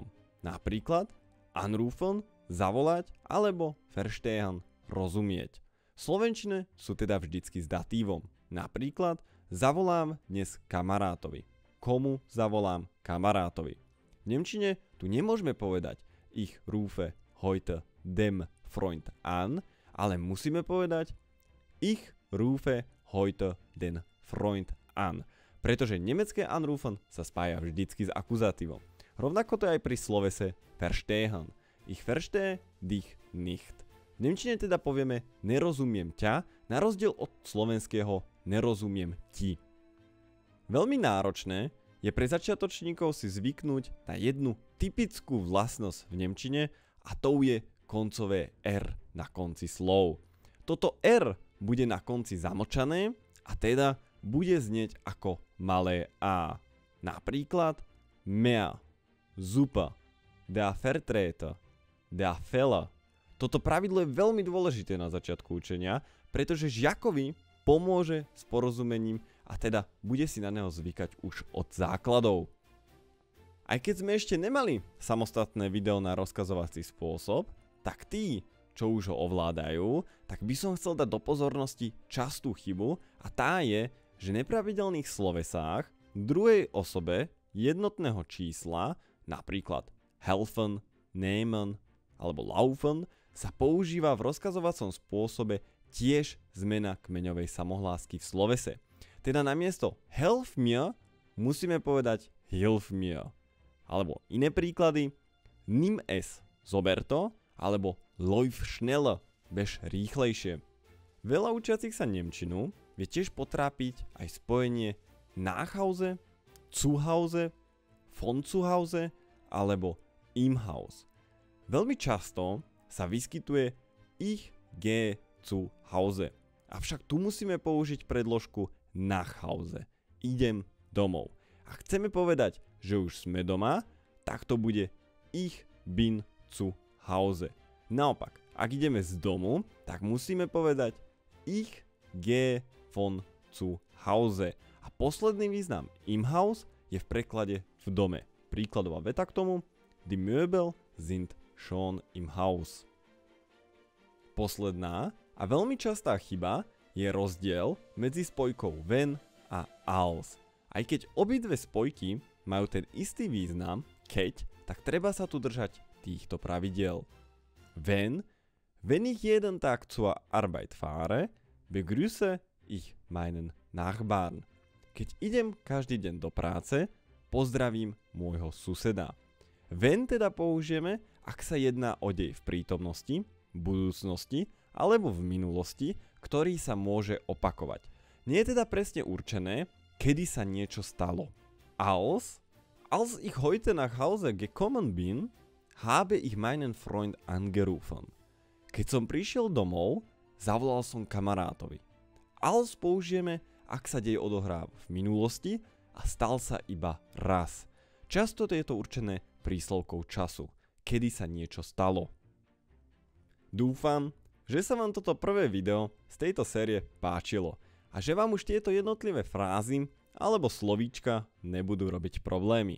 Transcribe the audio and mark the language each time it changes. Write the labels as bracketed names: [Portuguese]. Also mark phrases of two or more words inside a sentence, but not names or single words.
[Slovak] Napríklad anrufen, zavolať, alebo verstehen, rozumieť. V slovenčine sú teda vždycky s datívom. Napríklad zavolám dnes kamarátovi. [German] Komu zavolám? Kamarátovi. [Slovak] V nemčine tu nemôžeme povedať [German] Ich rufe heute dem Freund an, [Slovak] ale musíme povedať [German] Ich rufe heute den Freund an. [Slovak] Pretože nemecké anrufen sa spája vždycky s akuzatívom. Rovnako to je aj pri slovese verstehen. [German] Ich verstehe dich nicht. [Slovak] V nemčine teda povieme nerozumiem ťa, na rozdiel od slovenského nerozumiem ti. Veľmi náročné je pre začiatočníkov si zvyknúť na jednu typickú vlastnosť v nemčine a tou je koncové R na konci slov. Toto R bude na konci zamočané a teda bude znieť ako malé A. [German] Napríklad mehr, super, der Vertreter, der Fehler. [Slovak] Toto pravidlo je veľmi dôležité na začiatku učenia, pretože žiakovi pomôže s porozumením a teda bude si na neho zvykať už od základov. Aj keď sme ešte nemali samostatné video na rozkazovací spôsob, tak tí, čo už ho ovládajú, tak by som chcel dať do pozornosti častú chybu a tá je, že v nepravidelných slovesách v druhej osobe jednotného čísla, napríklad helfen, nehmen alebo laufen, sa používa v rozkazovacom spôsobe tiež zmena kmeňovej samohlásky v slovese. Teda namiesto [German] help mir [Slovak] musíme povedať [German] hilf mir. [Slovak] Alebo iné príklady, [German] nimm es, [Slovak] zober to, alebo [German] läuf schneller, [Slovak] bež rýchlejšie. Veľa učiacich sa nemčinu vie tiež potrápiť aj spojenie [German] nach Hause, zu Hause, von zu Hause [Slovak] alebo [German] im Haus. [Slovak] Veľmi často sa vyskytuje [German] ich gehe zu Hause. [Slovak] Avšak tu musíme použiť predložku [German] nach Hause. [Slovak] Idem domov. A chceme povedať, že už sme doma, tak to bude [German] ich bin zu Hause. [Slovak] Naopak, ak ideme z domu, tak musíme povedať [German] ich gehe von zu Hause. [Slovak] A posledný význam [German] im Haus [Slovak] je v preklade v dome. Príkladová veta k tomu: [German] Die Möbel sind schon im Haus. [Slovak] Posledná a veľmi častá chyba je rozdiel medzi spojkou wenn a als. Aj keď obidve spojky majú ten istý význam, keď, tak treba sa tu držať týchto pravidiel. [German] Wenn ich jeden Tag zur Arbeit fahre, begrüße ich meinen Nachbarn. [Slovak] Keď idem každý deň do práce, pozdravím môjho suseda. Wenn teda použijeme, ak sa jedná o dej v prítomnosti, budúcnosti alebo v minulosti, ktorý sa môže opakovať. Nie je teda presne určené, kedy sa niečo stalo. [German] Als ich heute nach Hause gekommen bin, habe ich meinen Freund angerufen. [Slovak] Keď som prišiel domov, zavolal som kamarátovi. Als použijeme, ak sa dej odohráva v minulosti a stal sa iba raz. Často je to určené príslovkou času, kedy sa niečo stalo. Dúfam, že sa vám toto prvé video z tejto série páčilo a že vám už tieto jednotlivé frázy alebo slovíčka nebudú robiť problémy.